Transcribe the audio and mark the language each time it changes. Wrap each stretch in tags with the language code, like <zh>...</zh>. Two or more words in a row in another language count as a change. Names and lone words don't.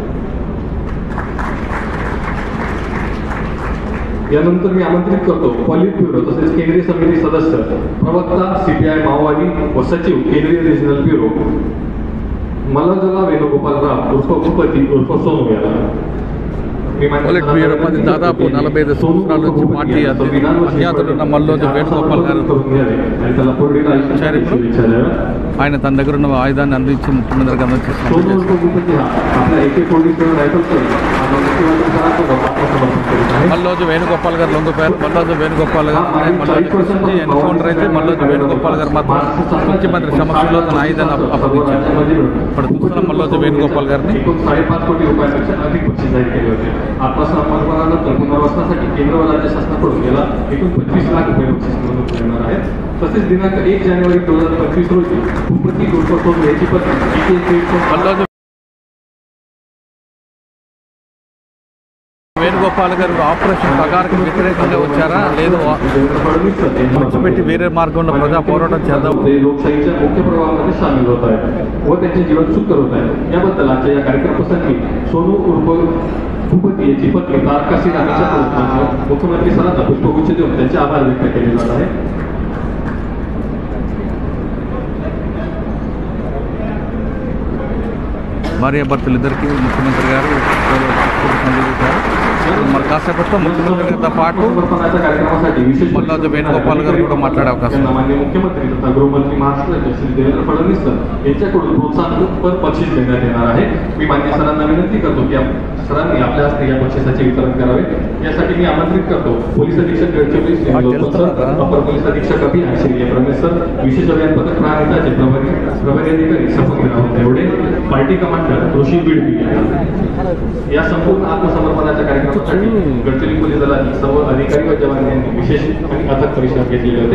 <mr>यानंतर मी आमंत्रित करतो</mr> <en>Polit Bureau</en> <mr>तसेच केंद्रीय समिती सदस्य प्रवक्ता CPI माओवादी व सचिव केंद्रीय</mr> <en>Regional Bureau</en> <mr>मल्लजला वेणुगोपालराव उर्फ भूपती उर्फ सोनू याला.</mr> <te>పొలిట్ బ్యూరోపతి దాదాపు 45 సంవత్సరాల నుంచి పార్టీ అజ్ఞాతులున్న మల్లోజు వేణుగోపాల్ గారు ఆయన తన దగ్గర ఉన్న ఆయుధాన్ని అందించి ముఖ్యమంత్రికి అందజేస్తున్నారు. మల్లోజు వేణుగోపాల్ గారు లొంగిపోయారు. మల్లోజు వేణుగోపాల్ గారు ఎన్కౌంటర్ అయితే మల్లోజు వేణుగోపాల్ గారు మాత్రం ముఖ్యమంత్రి సమక్షంలో తన ఆయుధాన్ని అప్పగించారు. ఇప్పుడు చూస్తున్నాం మల్లోజు వేణుగోపాల్ గారిని.</te> <mr>5.5 कोटी रुपयांपेक्षा अधिक बक्षीस जाहीर केले होते. आत्मसमर्पणानंतर पुनर्वसनासाठी केंद्र व राज्य शासनाकडून याला एकूण 25 लाख रुपये बक्षीस म्हणून मिळणार आहे. तसेच दिनांक 1 जानेवारी 2025 रोजी भूपती उर्फ सोनू याची पत्नी</mr> <te>వేణుగోపాల్ గారు ఆపరేషన్ పగార్కి వ్యతిరేకంగా వచ్చారా లేదు విడిచిపెట్టి వేరే మార్గంలో ప్రజా పోరాటం చేద్దాం</te> <mr>लोकशाहीच्या मुख्य प्रवाहामध्ये सामील होत आहे व त्यांचे जीवन सुखकर होत आहे. याबद्दल आजच्या या कार्यक्रमाप्रसंगी सोनू उर्फ भूपती याची पत्नी तारका सिंह यांच्याकडून मुख्यमंत्री सरांना पुष्पगुच्छ देऊन त्यांचे आभार व्यक्त केले जात आहे.</mr> <te>భార్యాభర్తలు ఇద్దరికి ముఖ్యమంత్రి గారు మరి కాసేపట్లో ముఖ్యమంత్రి గారితో పాటు మల్లోజు వేణుగోపాల్ గారు కూడా మాట్లాడే అవకాశం.</te> <mr>मुख्यमंत्री तथा गृहमंत्री महाराष्ट्र श्री देवेंद्र फडणवीस यांच्याकडून प्रोत्साहन बक्षीस देण्यात येणार आहे. मी मान्य सरांना विनंती करतो की सरांनी आपल्या हस्ते या बक्षिसाचे वितरण करावे. यासाठी मी आमंत्रित करतो पोलीस अधीक्षक गडचिरोली अपर पोलीस अधीक्षक अभियान श्री रमेश सर, विशेष अभियान पथक प्रांताचे प्रभारी अधिकारी सफदराव देवडे, पार्टी कमांडर ऋषी बिडवी या संपूर्ण आत्मसमर्पणाच्या कार्यक्रमासाठी गडचिरोली पोलीस दलातील सर्व अधिकारी व जवान यांनी विशेष आणि अथक परिश्रम घेतलेले होते.</mr>